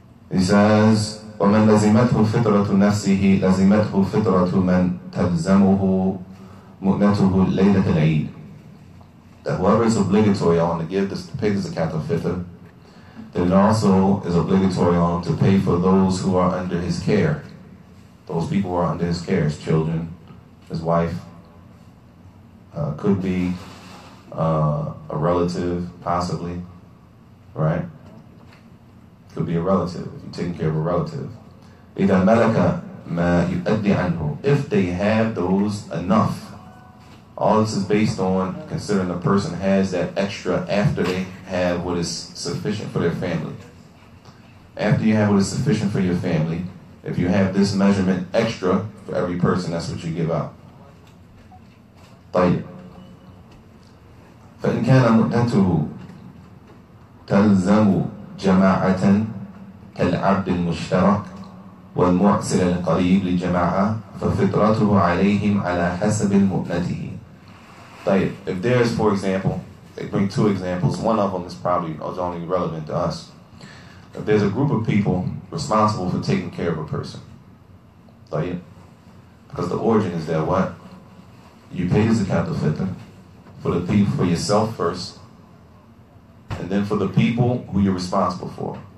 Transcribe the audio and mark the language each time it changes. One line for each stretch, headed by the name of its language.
English: He says,
Arabic: وَمَنْ لَزِمَتْهُ فِطْرَةُ نَفْسِهِ لَزِمَتْهُ فِطْرَةُ مَنْ تَلْزَمُهُ مُؤْنَتُهُ لَيْلَةَ الْعِيدِ.
English: That whoever is obligatory on to give this, to pay the Zakat Al-Fitr, then it also is obligatory on him to pay for those who are under his care. Those people who are under his care, his children, his wife, could be a relative, possibly, right? Could be a relative, if you're taking care of a relative.
Arabic: إِذَا مَلَكَ مَا يُؤَدِّ عَنْهُ.
English: If they have those enough. All this is based on considering the person has that extra after they have what is sufficient for their family. After you have what is sufficient for your family, if you have this measurement extra for every person, that's what you give out.
Arabic: طيب. فإن كان مؤنته تلزم جماعة كالعبد المشترك والمعسر القريب للجماعة ففطرته عليهم على حسب مؤنته.
English: طيب. If there's, for example, they bring 2 examples. One of them is probably only relevant to us. If there's a group of people responsible for taking care of a person, طيب. Because the origin is that what? You pay the Zakat Al-Fitr for the people, for yourself first, and then for the people who you're responsible for.